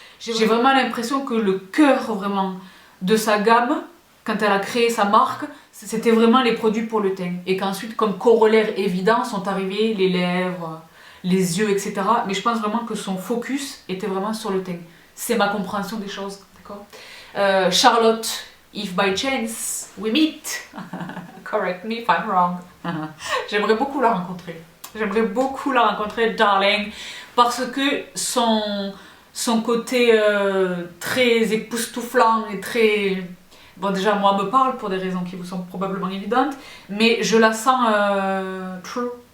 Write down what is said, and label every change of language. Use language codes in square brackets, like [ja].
[fr] J'ai vraiment l'impression que le cœur, vraiment, de sa gamme, quand elle a créé sa marque, c'était vraiment les produits pour le teint. Et qu'ensuite, comme corollaire évident, sont arrivés les lèvres, les yeux, etc. Mais je pense vraiment que son focus était vraiment sur le teint. C'est ma compréhension des choses, d'accord? [en] Charlotte, if by chance we meet, correct me if I'm wrong. [fr] J'aimerais beaucoup la rencontrer. J'aimerais beaucoup la rencontrer, darling, parce que son côté très époustouflant et très... Bon, déjà, moi, me parle pour des raisons qui vous sont probablement évidentes, mais je la sens true.